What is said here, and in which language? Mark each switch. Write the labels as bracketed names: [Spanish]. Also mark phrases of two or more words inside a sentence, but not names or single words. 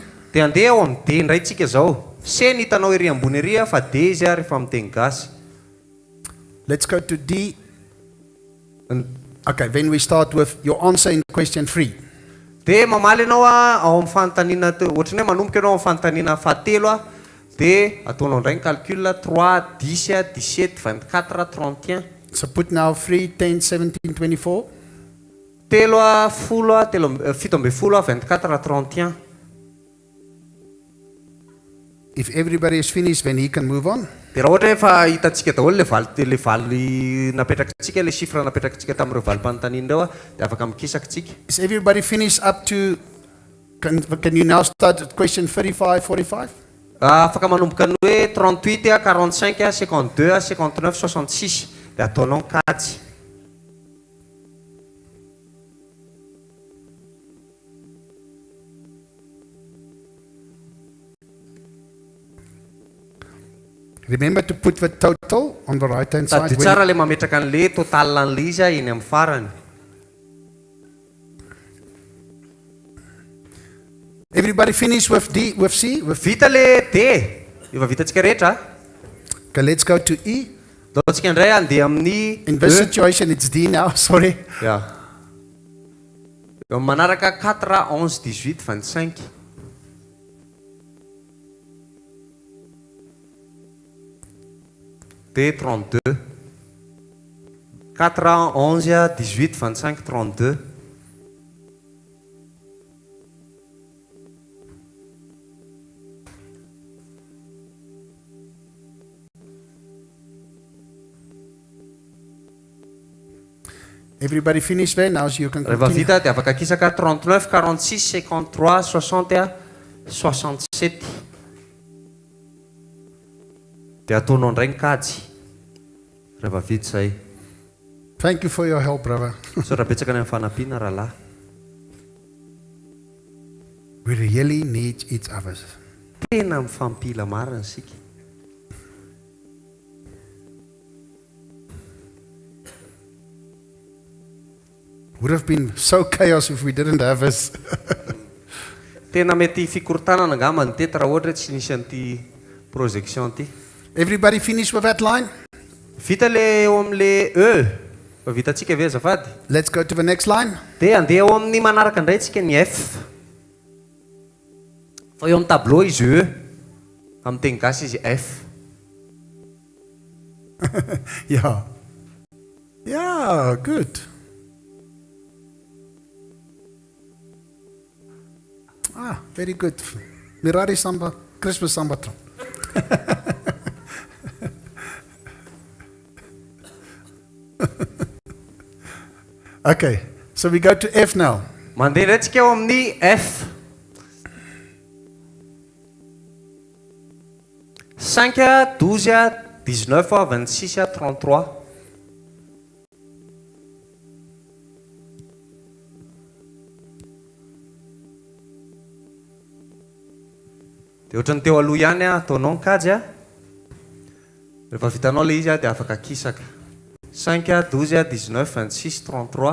[Malagasy] Dia andeha ao amin'ny D indray tsika zao. Se ny hitanao ery ambony ery fa D izy rehefa amin'ny teny gasy. [English] Let's go to D. Okay, then we start with your answer in question 3. [Malagasy] dia mamaly ianao ao amin'ny fanontaniana ohatrany hoe manomboka ianao amin'ny fanontaniana fahatelo dia ataonao indray ny calcul 3 10 17 24 31. [English] So put now 3, 10, 17, 24. [Malagasy] Telo folo fito ambin'ny folo 24 31. [English] If everybody is finished, then he can move on. [Malagasy] Dia raha ohatra hoe efa hitantsika daholo le valy napetrakantsika le chiffre napetrakantsika tamin'ireo valim-panontaniana ireo dia afaka mikisaka tsika. [English] Is everybody finished up to, can you now start at question 35, 45? [Malagasy] Afaka manomboka ny hoe 38 45 52 59 66 dia ataonao kajy. [English] Remember to put the total on the right hand side. [Malagasy] Tadio tsara le mametraka an'le total an'le izy eny amin'ny farany. [English] Everybody finish with D, with C? [Malagasy] Vita le D. Efa vitantsika rehetra. [English] Okay, let's go to E. [Malagasy] Daontsika indray andeha amin'ny [English] In this situation, it's D now, sorry. Ya. [Malagasy] Eo manaraka 4 11 18 25. D 32. 4 11 18 25 32. [English] Everybody finish there now, so you can [Malagasy] Rehefa [English] continue. [Malagasy] vita dia afaka kisaka 39 46 53 60 67. Dia ataonao indray ny kajy. Rehefa vita izay. [English] Thank you for your help, brother. [Malagasy] So raha betsaka ny amin'ny fanampiana rahalahy. [English] We really need each other. [Malagasy] Tena mifampila marina isika. [English] Would have been so chaos if we didn't have us. [Malagasy] Tena mety fikorontanana angamba ny tety raha ohatra tsy nisy an'ity projection ty. [English] Everybody finish with that line? [Malagasy] Vita le eo amin'le E. Fa vitantsika ve azafady? [English] Let's go to the next line. [Malagasy] Dia andeha eo amin'ny manaraka indray tsika ny F. Fa eo amin'ny tableau izy E. Amin'ny teny gasy izy F. [English] Yeah. Yeah, good. Ah, very good. [Malagasy] Mirari Samba, Christmas Sambatron. [English] Okay, so we go to F now. [Malagasy] Mandeha indray eo amin'ny F. 5 12 19 26 33. Dia ohatrany teo aloha ihany ataonao ny kajy rehefa vitanao le izy dia afaka kisaka 5 12 19 26 33.